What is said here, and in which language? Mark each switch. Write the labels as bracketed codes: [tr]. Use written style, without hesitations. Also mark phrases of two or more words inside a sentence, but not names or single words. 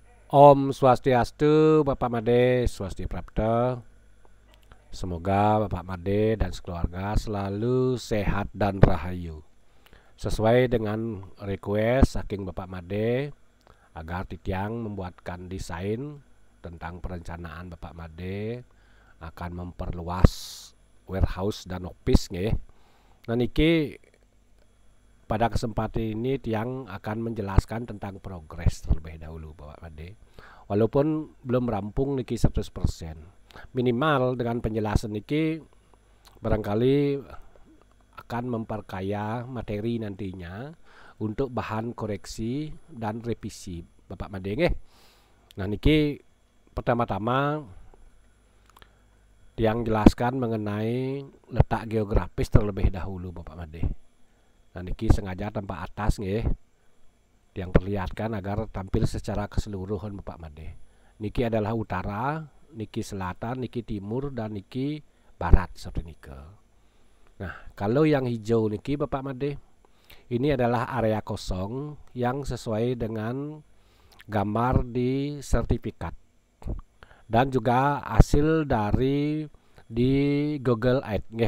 [ban] Om Swastiastu, [id] Bapak Made, [ban] Swasti Prapta. [id] Semoga Bapak Made dan sekeluarga selalu sehat dan rahayu. Sesuai dengan request saking Bapak Made agar Titiang membuatkan desain tentang perencanaan Bapak Made akan memperluas warehouse dan office nggih. Nah niki pada kesempatan ini Tiang akan menjelaskan tentang progres terlebih dahulu Bapak Made. Walaupun belum rampung niki 100%. Minimal dengan penjelasan niki barangkali akan memperkaya materi nantinya untuk bahan koreksi dan revisi Bapak Made nggih. Nah niki pertama-tama Tiang jelaskan mengenai letak geografis terlebih dahulu Bapak Made. Nah niki sengaja tanpa atas nggih yang perlihatkan agar tampil secara keseluruhan Bapak Made. Niki adalah utara, niki selatan, niki timur, dan niki barat seperti niki. Nah kalau yang hijau niki Bapak Made, ini adalah area kosong yang sesuai dengan gambar di sertifikat dan juga hasil dari di Google Earth nggih.